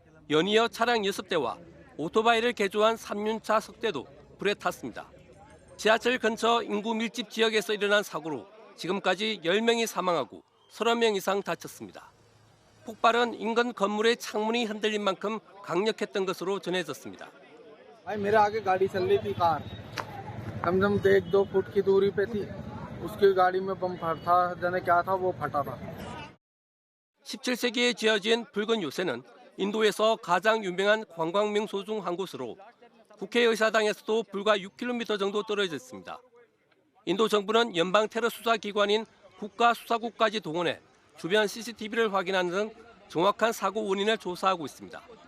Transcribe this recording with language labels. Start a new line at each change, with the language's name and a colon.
Korean: 연이어 차량 6대와 오토바이를 개조한 3륜차 석 대도 불에 탔습니다. 지하철 근처 인구 밀집 지역에서 일어난 사고로 지금까지 10명이 사망하고 30명 이상 다쳤습니다. 폭발은 인근 건물의 창문이 흔들린 만큼 강력했던 것으로 전해졌습니다.
Hindi: मेरे आगे गाड़ी चल रही थी कार कम से कम 1-2 फुट की दूरी पे थी उसकी गाड़ी में बम फटा जाने क्या था वो फटा था
Korean: 17세기에 지어진 붉은 요새는 인도에서 가장 유명한 관광 명소 중 한 곳으로 국회의사당에서도 불과 6km 정도 떨어져 있습니다. 인도 정부는 연방 테러 수사 기관인 국가수사국까지 동원해 주변 CCTV를 확인하는 등 정확한 사고 원인을 조사하고 있습니다.